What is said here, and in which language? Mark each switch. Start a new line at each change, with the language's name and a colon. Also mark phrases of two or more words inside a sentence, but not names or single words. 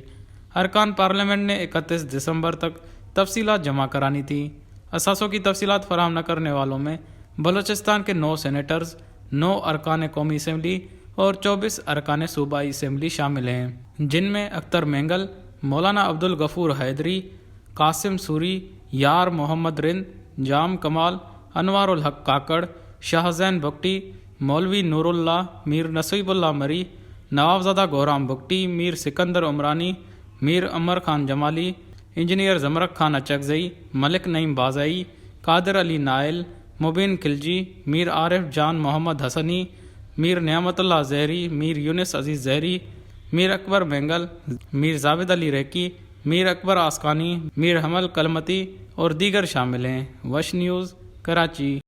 Urdu: ارکان پارلیمنٹ نے 31 دسمبر تک تفصیلات جمع کرانی تھی۔ اثاثوں کی تفصیلات فراہم نہ کرنے والوں میں بلوچستان کے 9 سینیٹرز، 9 ارکان قومی اسمبلی اور 24 ارکان صوبائی اسمبلی شامل ہیں، جن میں اختر مینگل، مولانا عبدالغفور حیدری، قاسم سوری، یار محمد رند، جام کمال، انوار الحق کاکڑ، شاہ زین بگٹی، مولوی نور اللہ، میر نصیب اللہ مری، نوابزادہ گورام بگٹی، میر سکندر عمرانی، میر عمر خان جمالی، انجینئر زمرک خان اچکزئی، ملک نعیم بازائی، قادر علی نائل، مبین خلجی، میر عارف جان محمد حسنی، میر نعمت اللہ زہری، میر یونس عزیز زہری، میر اکبر مینگل، میر زاوید علی ریکی، میر اکبر آسکانی، میر حمل کلمتی اور دیگر شامل ہیں۔ وش نیوز، کراچی۔